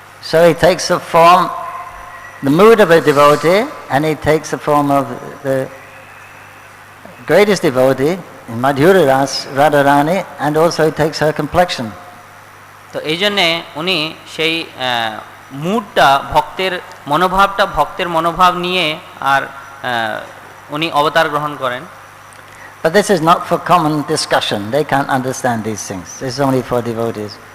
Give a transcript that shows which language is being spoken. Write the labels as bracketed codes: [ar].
[en] So he takes the form, the mood of a devotee, and he takes the form of the greatest devotee in Madhura Ras, Radharani, and also he takes her complexion. [bn] তো এই জন্যে উনি সেই মুডটা, ভক্তের মনোভাব নিয়ে আর উনি অবতার গ্রহণ করেন। [en] But this is not for common discussion. They can't understand these things. This is only for devotees.